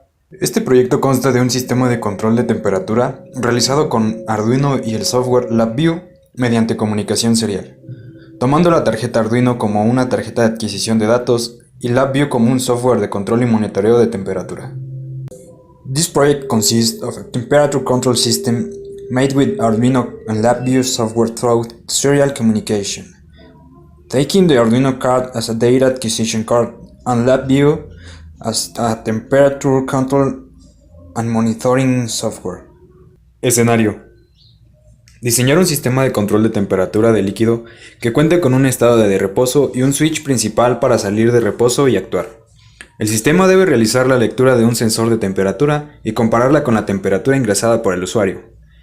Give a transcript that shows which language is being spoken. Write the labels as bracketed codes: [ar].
[es] Este proyecto consta de un sistema de control de temperatura realizado con Arduino y el software LabVIEW mediante comunicación serial, tomando la tarjeta Arduino como una tarjeta de adquisición de datos y LabVIEW como un software de control y monitoreo de temperatura. [en] This project consists of a temperature control system made with Arduino and LabVIEW software through serial communication. Taking the Arduino card as a data acquisition card and LabVIEW as a temperature control and monitoring software. [es] Escenario: diseñar un sistema de control de temperatura de líquido que cuente con un estado de reposo y un switch principal para salir de reposo y actuar. El sistema debe realizar la lectura de un sensor de temperatura y compararla con la temperatura ingresada por el usuario.